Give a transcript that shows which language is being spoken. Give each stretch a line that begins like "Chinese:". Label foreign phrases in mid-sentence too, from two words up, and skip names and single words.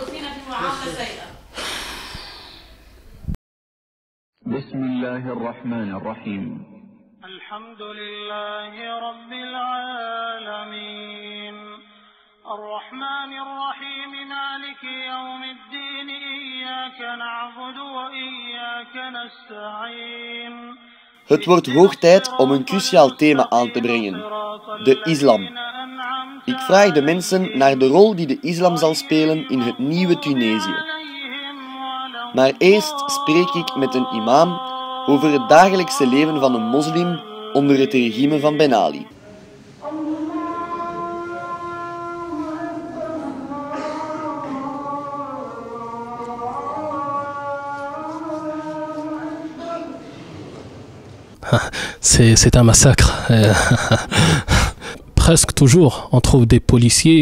Arabic: بسم الله الرحمن الرحيم. الحمد لله رب العالمين الرحمن الرحيم مالك يوم الدين إياك نعبد وإياك نستعين.
Dutch: Het wordt hoog tijd om een cruciaal thema aan te brengen: de islam. Ik vraag de mensen naar de rol die de islam zal spelen in het nieuwe Tunesië. Maar eerst spreek ik met een imam over het dagelijkse leven van een moslim onder het regime van Ben Ali.
French: C'est un massacre. Presque toujours, on trouve des policiers.